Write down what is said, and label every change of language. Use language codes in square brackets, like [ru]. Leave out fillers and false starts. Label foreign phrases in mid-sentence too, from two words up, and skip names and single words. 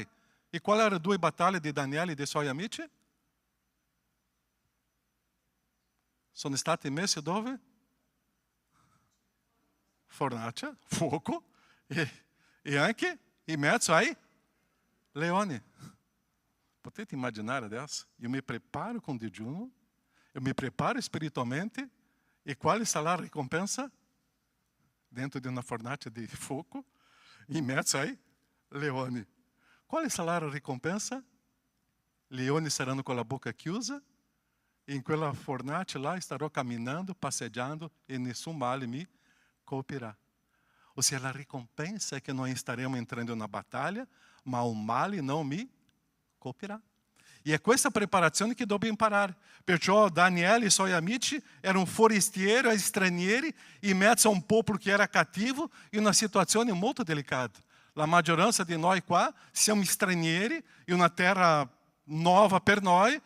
[it] E qual erano le 2 battaglie di Daniele e dei suoi amici? Sono state messe dove? Fornace, fuoco e anche in mezzo ai leoni. Potete immaginare adesso? [pt] Eu me preparo com digiuno, eu me preparo espiritualmente, [it] e qual sarà la ricompensa? Dentro di una fornace di fuoco, in mezzo ai leoni. Qual sarà la ricompensa? Leoni saranno con la bocca chiusa, e in quella fornace lá starò camminando, passeggiando, e nessun male mi colpirà. [pt] Ou seja, a recompensa é que nós estaremos entrando na batalha, mas o mal não me colpirá. [it] E é questa preparazione che dobbiamo imparare. Perciò Daniele e suoi amici erano forestieri, stranieri, in mezzo a un popolo che era cattivo, in una situazione molto delicata. La maggioranza di noi qua siamo stranieri, in una terra nuova per noi.